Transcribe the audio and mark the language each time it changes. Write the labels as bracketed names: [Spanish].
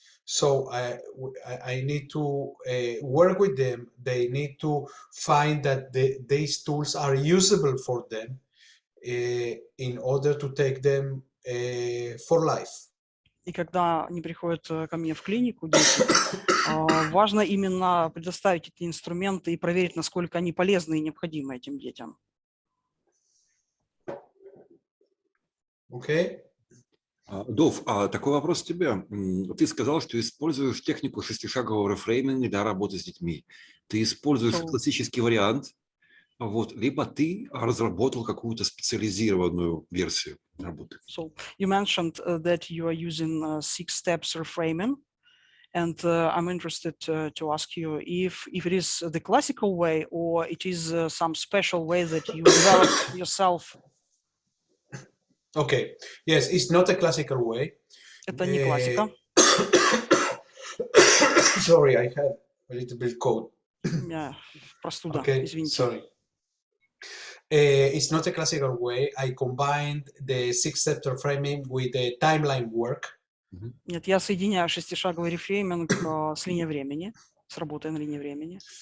[English] So I need to work with them. They need to find that these tools are usable for them in order to take them for life. [Russian] И когда они приходят ко мне в клинику, дети, важно именно предоставить эти инструменты и проверить, насколько они полезны и необходимы этим детям. [English] Okay. [Russian] Дов, такой вопрос к тебе. Ты сказал, что используешь технику шестишагового рефрейминга для работы с детьми. Ты используешь классический вариант, вот, либо ты разработал какую-то специализированную версию работы. [English] So you mentioned that you are using 6 steps reframing, and I'm interested to ask you if it is the classical way or it is some special way that you developed yourself. Okay. Yes, it's not a classical way. [Russian] Это не классика. [English] Sorry, I have a little bit cold. [Russian] Простуда, [English] Okay, [Russian] извините. [English] sorry. It's not a classical way. I combined the 6-step reframing with the timeline work. [Russian] Нет, я соединяю шестишаговый рефрейминг с линией времени, с работой на линии времени.